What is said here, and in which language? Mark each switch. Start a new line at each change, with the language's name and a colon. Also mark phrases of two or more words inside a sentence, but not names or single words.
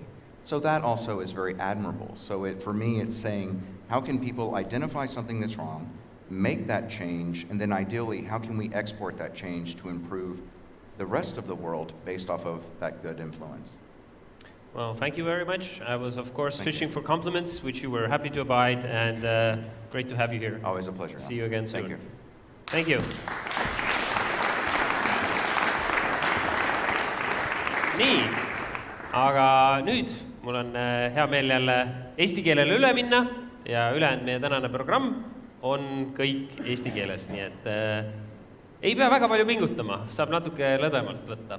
English: So that also is very admirable. So for me, it's saying, how can people identify something that's wrong, make that change, and then ideally, how can we export that change to improve the rest of the world based off of that good influence? Well, thank you very much. I was, of course, fishing for compliments, which you were happy to abide, and great to have you here. Always a pleasure. See you again soon. Thank you. Thank you.
Estonian: Nii, aga nüüd mul on hea meel jälle eesti keelele üle minna ja ülejäänud meie tänane programm on kõik eesti keeles, nii et ei pea väga palju pingutama, saab natuke lõdvemalt võtta.